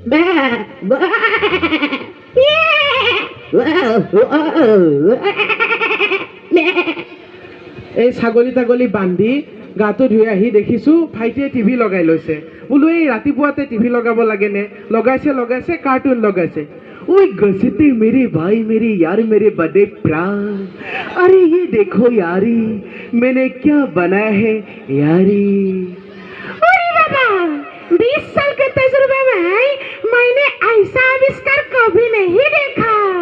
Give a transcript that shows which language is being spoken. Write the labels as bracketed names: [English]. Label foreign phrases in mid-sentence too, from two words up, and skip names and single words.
[Assamese] এই ছাগলী বান্ধি গাটো ধুই আহি দেখিছো ভাইটিয়ে টিভি লগাই লৈছে। বোলো এই ৰাতিপুৱাতে টিভি লগাব লাগে নে লগাইছে কাৰ্টুন লগাইছে। [Hindi] ओए गजते मेरे भाई मेरे यार मेरे बड़े प्राण अरे ये देखो यारी मैंने क्या बनाया है यारी। अरे बाबा 20 साल के तजुर्बे में मैंने ऐसा आविष्कार कभी नहीं देखा।